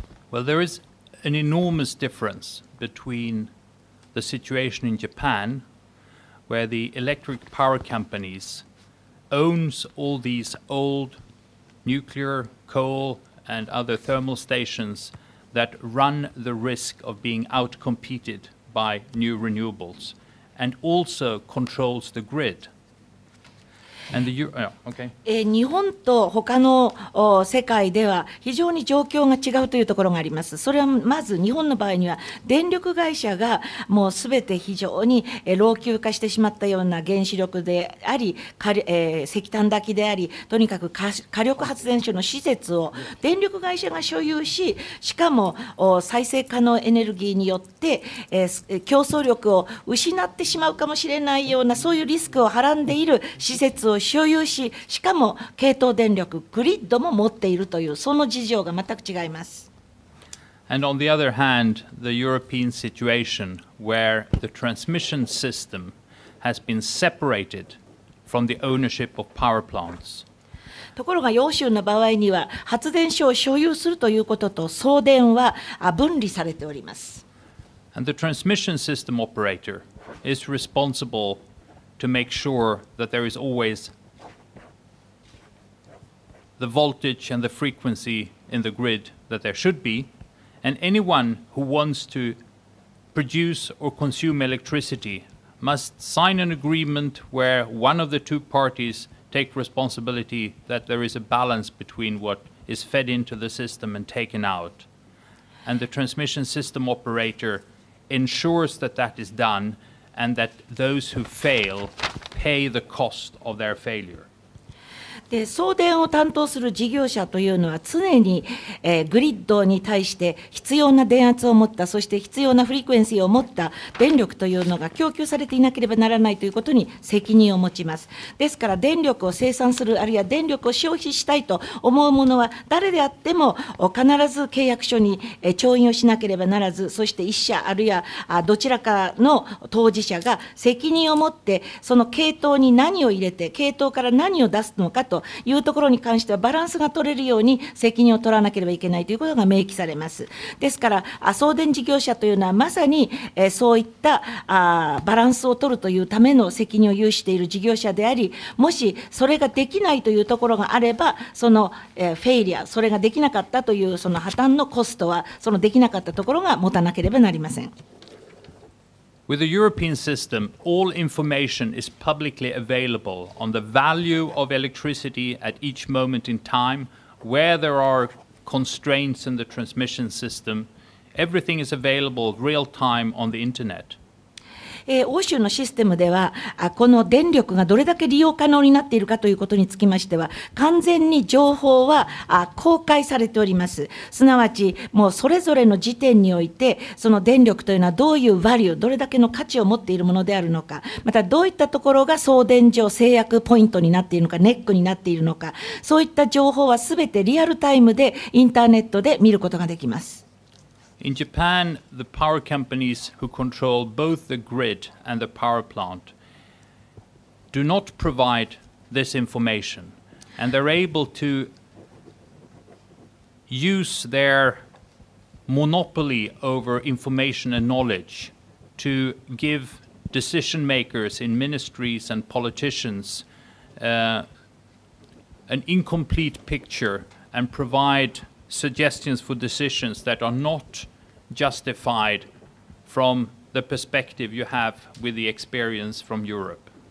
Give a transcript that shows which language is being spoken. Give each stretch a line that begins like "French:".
English: Well, there is an enormous difference between the situation in Japan, where the electric power companies owns all these old nuclear, coal, and other thermal stations that run the risk of being outcompeted by new renewables, and also controls the grid.
Japanese: 日本と他の世界では非常に状況が違うというところがあります。それはまず日本の場合には電力会社がもうすべて非常に老朽化してしまったような原子力であり、石炭炊きであり、とにかく火力発電所の施設を電力会社が所有し、しかも再生可能エネルギーによって競争力を失ってしまうかもしれないようなそういうリスクをはらんでいる施設を所有し、しかも系統電力グリッドも持っているというその事情が全く違います。
English: And on the other hand, the European situation where the transmission system has been separated from the ownership of power plants.
Japanese: ところが欧州の場合には発電所を所有するということと送電は分離されております。
English: And the transmission system operator is responsible to make sure that there is always the voltage and the frequency in the grid that there should be, and anyone who wants to produce or consume electricity must sign an agreement where one of the two parties take responsibility that there is a balance between what is fed into the system and taken out. And the transmission system operator ensures that that is done, and that those who fail pay the cost of their failure.
Japanese: で送電を担当する事業者というのは常に、グリッドに対して必要な電圧を持った、そして必要なフリクエンシーを持った電力というのが供給されていなければならないということに責任を持ちます。ですから電力を生産する、あるいは電力を消費したいと思う者は誰であっても必ず契約書に調印をしなければならず、そして一社あるいはどちらかの当事者が責任を持ってその系統に何を入れて系統から何を出すのかというところに関してはバランスが取れるように責任を取らなければいけないということが明記されます。ですから送電事業者というのはまさにそういったバランスを取るというための責任を有している事業者であり、もしそれができないというところがあれば、そのフェイリア、それができなかったというその破綻のコストはそのできなかったところが持たなければなりません。
English: With the European system, all information is publicly available on the value of electricity at each moment in time, where there are constraints in the transmission system. Everything is available real time on the internet.
Japanese: 欧州のシステムでは、この電力がどれだけ利用可能になっているかということにつきましては、完全に情報は公開されております。すなわち、もうそれぞれの時点において、その電力というのはどういうバリュー、どれだけの価値を持っているものであるのか、またどういったところが送電上制約ポイントになっているのか、ネックになっているのか、そういった情報はすべてリアルタイムでインターネットで見ることができます。
English: In Japan, the power companies who control both the grid and the power plant do not provide this information, and they're able to use their monopoly over information and knowledge to give decision makers in ministries and politicians an incomplete picture and provide suggestions for decisions that are not justified from the perspective you have with the experience from Europe.